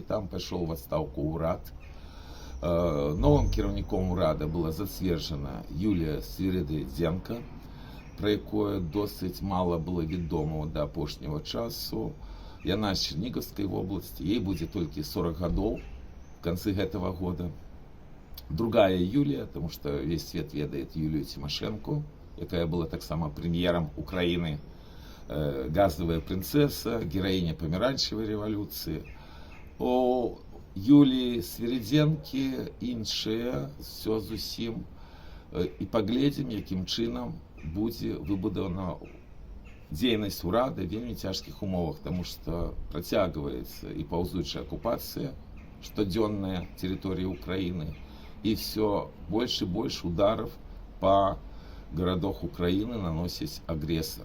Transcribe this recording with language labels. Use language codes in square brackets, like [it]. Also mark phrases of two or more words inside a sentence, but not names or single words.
[be] Там пайшоў у адстаўку ўрад. Новым кіраўніком урада была зацверджана Юлія Свіридзенка, пра якое досыць мала было вядома да апошняга часу. Яна з Чернігаўскай вобласці, ей будзе толькі 40 гадоў [ru] в конце [be] гэтага года. Другая Юлія, [ru] потому что весь свет ведает [be] Юлію Тимошенко, якая была таксама прэм'ерам Украіны, газовая прынцэса, гераіня памяранчевай рэвалюцыі. У Юліі Свіридзенкі іншыя, все зусім. І паглядзім, якім чынам будзе выбудавана дзейнасць урада в вельмі цяжкіх умовах, тому што працягваецца і паўзучая акупацыя штодзённая тэрыторыі Украіны, і все больш і больш ударов по гарадах Украіны наносіць агрэсар.